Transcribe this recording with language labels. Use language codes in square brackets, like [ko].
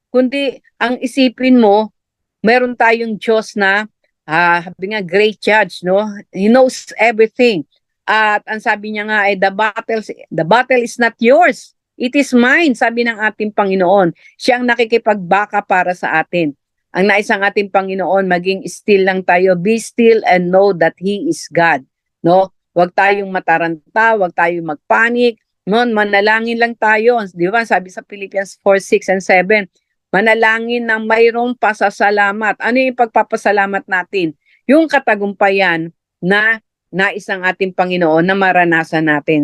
[tl] Kundi ang isipin mo, meron tayong Diyos na sabi nga [en] great judge, [tl] no? [en] He knows everything. [tl] At ang sabi niya nga ay [en] the battle is not yours. It is mine, [tl] sabi ng ating Panginoon. Siya ang nakikipagbaka para sa atin. Ang nais ng ating Panginoon, maging still lang tayo. [en] Be still and know that He is God. No? [tl] Huwag tayong mataranta, huwag tayong magpanik. No? Manalangin lang tayo. Di ba? Sabi sa Philippians 4:6 and 7, manalangin ng mayroong pasasalamat. Ano yung pagpapasalamat natin? Yung katagumpayan na nais ng ating Panginoon na maranasan natin.